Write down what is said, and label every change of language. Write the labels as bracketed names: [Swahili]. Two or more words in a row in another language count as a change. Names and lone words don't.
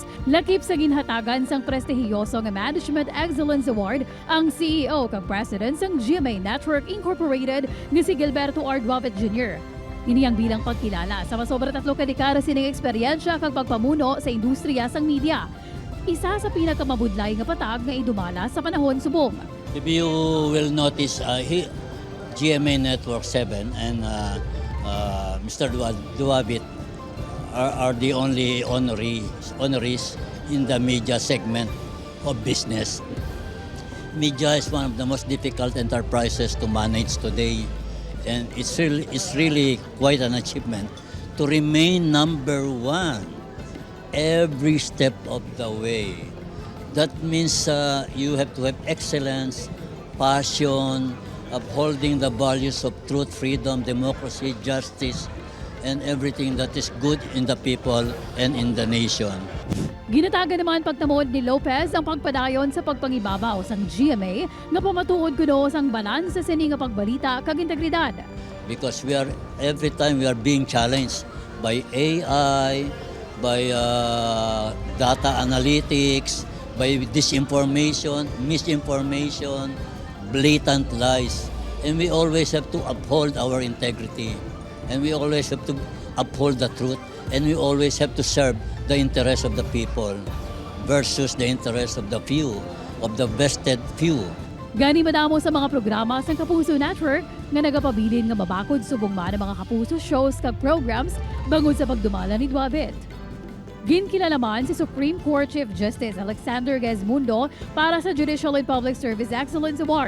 [Hiligaynon] Lakip sa ginhatagan sang prestihiyoso nga Management Excellence Award ang CEO kag President sang GMA Network Incorporated nga si Gilberto R. Duavit Jr. Ini ang bilang pagkilala sa masobra 3 ka dekada sining eksperyensya kag pagpamuno sa industriya sang media. Isa sa pinakamabudlay nga patag nga idumala sa panahon subong. [English] If you will notice, GMA Network 7 and Mr. Duavit are the only honorees in the media segment of business. Media is one of the most difficult enterprises to manage today. And it's really quite an achievement to remain number one every step of the way. That means you have to have excellence, passion, upholding the values of truth, freedom, democracy, justice, and everything that is good in the people and in the nation. [Hiligaynon] Ginatagan naman pagtamod ni Lopez ang pagpadayon sa pagpangibabaw sang GMA nga pamatuod kuno sang balans sa sini nga pagbalita kag integridad. [English] Because every time we are being challenged by AI, by data analytics, by disinformation, misinformation, blatant lies. And we always have to uphold our integrity. And we always have to uphold the truth. And we always have to serve the interest of the people versus the interest of the few, of the vested few. [Hiligaynon] Gani madamo sa mga programa sa Kapuso Network nga nagapabilin nga mabakod subong man ang mga Kapuso shows kag programs bangod sa pagdumala ni Duavit. Ginkilala man si Supreme Court Chief Justice Alexander Gesmundo para sa Judicial and Public Service Excellence Award.